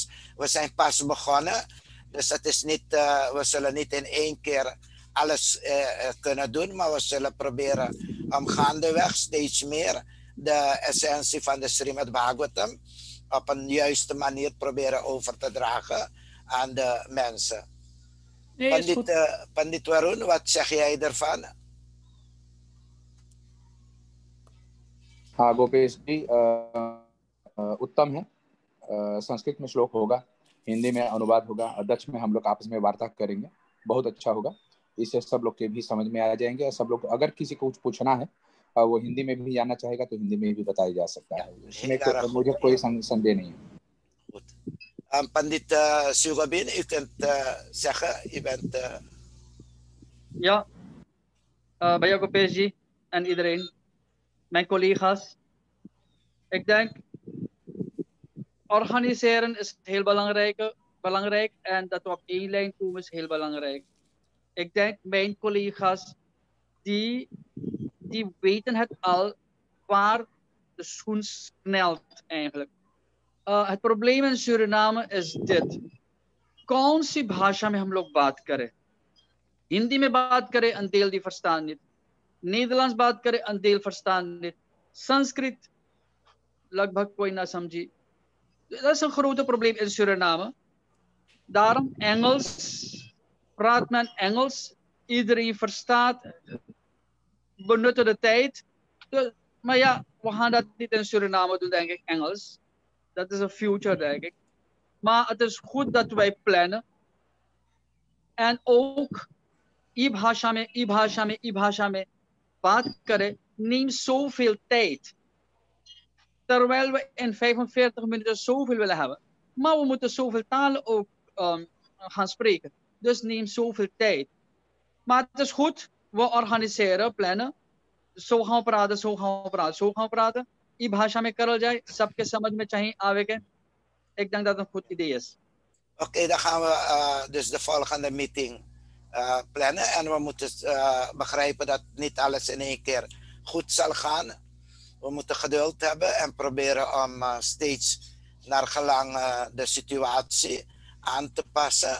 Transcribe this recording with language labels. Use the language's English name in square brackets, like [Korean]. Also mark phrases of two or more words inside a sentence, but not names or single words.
[Dutch] We zijn pas begonnen, dus het is niet, we zullen niet in 1 keer alles kunnen doen, maar we zullen proberen om gaandeweg steeds meer de essentie van de Srimad Bhagavatam op een juiste manier proberen over te dragen aan de mensen. Nee, Pandit Warun, wat zeg jij ervan? [Hindi] हाँ गोपेश जी उत्तम है। संस्कृत में श्लोक होगा, हिंदी में अनुवाद होगा और दक्ष में हम लोग आपस में वार्ता करेंगे, बहुत अच्छा होगा। इससे सब लोग के भी समझ में आ जाएंगे और सब लोग अगर किसी को कुछ पूछना है वो हिंदी में भी जानना चाहेगा तो हिंदी में भी बताया जा सकता है। इसमें मुझे कोई संदेह नहीं है। [Dutch] Pandit Sugabin, u kunt zeggen, u bent... Ja, Bhaiya Gopeshji en iedereen, mijn collega's. Ik denk, organiseren is heel belangrijk en dat we op 1 lijn komen is heel belangrijk. Ik denk, mijn collega's, die weten het al waar de schoen knelt eigenlijk. Het probleem in Suriname is dit. [Hindi] कौन सी भाषा में हम लोग बात करें? [Caribbean Hindustani] हिंदी में बात करें, अंधेल दी [Dutch] verstaan niet. [Caribbean Hindustani] Nederlands बात करे [Dutch] een deel verstaan niet. [Caribbean Hindustani] Sanskriet लगभग कोई ना समझी. [Dutch] Dat is een grote probleem in Suriname. Daarom Engels, praat men Engels. Iedereen verstaat, benutten de tijd. Maar ja, we gaan dat niet in Suriname doen, denk ik, Engels. Dat is een future, denk ik. Maar het is goed dat wij plannen. En ook [Hindi] e-bhasha में बात करें, [Dutch] neemt zoveel tijd. Terwijl we in 45 minuten zoveel willen hebben. Maar we moeten zoveel talen ook gaan spreken. Dus neemt zoveel tijd. Maar het is goed, we organiseren, plannen. Zo gaan we praten, zo gaan we praten, zo gaan we praten. [Caribbean Hindustani] Die भाषा में करल जाए, सबके समझ में चाहिए आवेगे. [Dutch] Ik denk dat het een goed idee is. Oké, dan gaan we dus de volgende meeting plannen. En we moeten begrijpen dat niet alles in één keer goed zal gaan. We moeten geduld hebben en proberen om steeds naar gelang de situatie aan te passen.